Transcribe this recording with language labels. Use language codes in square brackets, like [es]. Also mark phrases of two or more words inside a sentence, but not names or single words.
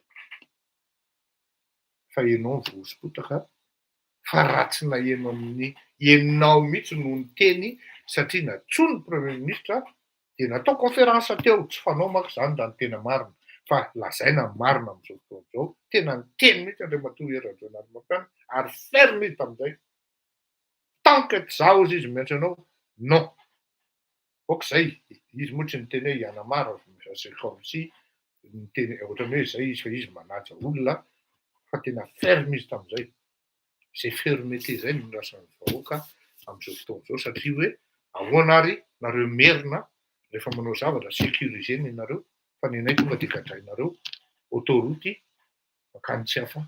[mg] Fa ianao ny voaspotaka fa ratsy na ianao mihitsy no ny teny satria natsoiny [fr] premier ministre [mg] de natao conférence teo tsy fanao manko zany raha ny tena marina. Fa lazaina marina amin'izao fotoana izao, tena ny teny mihitsy Andriamatoa Rajoelina Romampana ary ferme izy tamin'izay. [fr] Tant que [mg] zaho izy miantso anao, non. Ohatr'izay, izy moa tsy niteny hoe Yanamara, [fr] c'est comme si [mg] niteny ohatran'ny hoe zay izy fa izy manaja olona, fa tena ferme izy tamin'izay. Zay fermeté zay no rasan'ny vahoaka amin'izao fotoana izao satria hoe ahoana ary nareo merina rehefa manao zavatra sécurisé ny nareo fa ny anay tonga de gadrainareo autoroute makany tsy hafa.